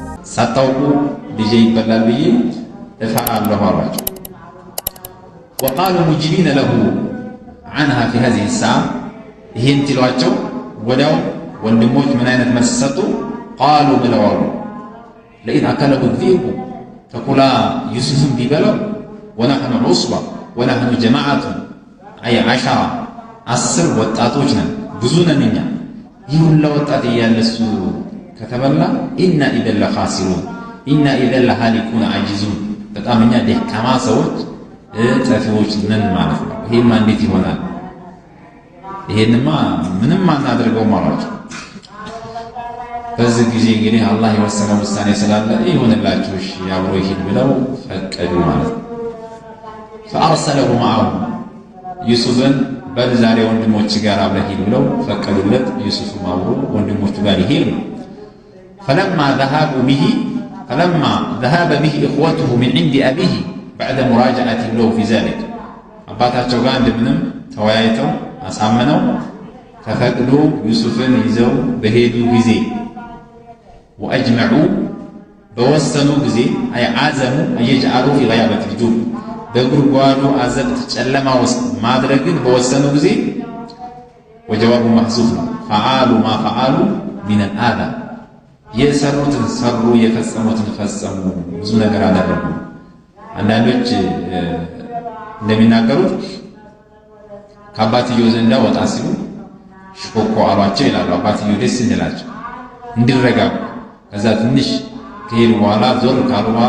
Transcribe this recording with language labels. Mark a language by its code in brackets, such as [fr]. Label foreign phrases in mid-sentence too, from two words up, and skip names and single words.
[am] ሳታውቁ ልጄ ይበላል ብዬ እፈራለሁ አሏቸው። [ar] وقالوا مجيبين له عنها في هذه الساعة [am] ይሄን ትሏቸው ወዲያው ወንድሞች ምን አይነት መልስ ሰጡ? قالوا ብለዋል [ar] لئن أكله الذئب [am] ተኩላ ዩሱፍን ቢበላው [ar] ونحن عصبة ونحن جماعة أي [am] 10 ወጣቶች ነን ብዙ ነን እኛ ይህ ሁሉ ወጣት እያለሱ ከተበላ [ar] إنا إذن لخاسرون إنا إذن لهالكون عاجزون [am] በጣም እኛ ደካማ ሰዎች ጠፊዎች ነን ማለት ነው። ይሄማ እንዴት ይሆናል? ይሄንማ ምንም አናደርገው ማለት ነው። በዚህ ጊዜ እንግዲህ አላህ የወሰነው ውሳኔ ስላለ ይሁንላችሁ እሺ አብሮ ይሄድ ብለው ፈቀዱ ማለት ነው። [ar] فأرسله معه [am] ዩሱፍን በዛሬ ወንድሞች ጋር አብረህ ሂድ ብለው ፈቀዱለት። ዩሱፍም አብሮ ወንድሞቹ ጋር ይሄድ ነው። فلما [ar] ذهب به إخوته من عند أبيه بعد مراجعة له في ذلك [am] አባታቸው ጋር እንደምንም ተወያይተው አሳመነው ተፈቅዶ ዩሱፍን ይዘው በሄዱ ጊዜ وأجمعوا በወሰኑ ጊዜ [ar] أي عزموا أن يجعلوا في غيابة الجب [am] በጉርጓዱ አዘቅት ጨለማ ውስጥ ማድረግን በወሰኑ ጊዜ ወጀዋቡ محذوف ነው። [ar] فعلوا ما فعلوا من الآذى [am] የሰሩትን ሰሩ የፈጸሙትን ፈጸሙ ብዙ ነገር አደረጉ። አንዳንዶች እንደሚናገሩት ከአባትየው ዘንዳ ወጣ ሲሉ ሽኮኮ አሏቸው ይላሉ። አባትየው ደስ እንላቸው እንዲረጋጉ ከዛ ትንሽ ከሄዱ በኋላ ዞር ካሉ በኋላ